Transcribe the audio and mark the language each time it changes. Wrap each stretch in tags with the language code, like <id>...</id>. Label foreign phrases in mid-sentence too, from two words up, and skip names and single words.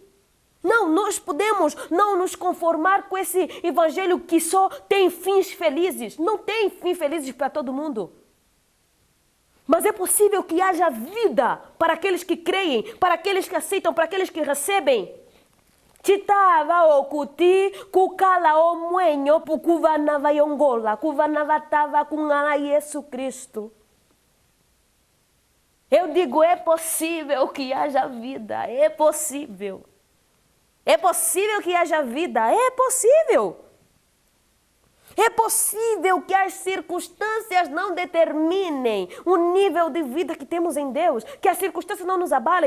<pt>Não, nós podemos não nos conformar com esse evangelho que só tem fins felizes. Não tem fins felizes para todo mundo. Mas é possível que haja vida para aqueles que creem, para aqueles que aceitam, para aqueles que recebem.</pt> <umb>Chitava okuti kukala omwenyo pukuvanava yongola, kuvanava com Jesus Cristo.</umb> <pt>Eu digo, é possível que haja vida, é possível. É possível que haja vida, é possível. É possível que as circunstâncias não determinem o nível de vida que temos em Deus, que as circunstâncias não nos abalem.</pt>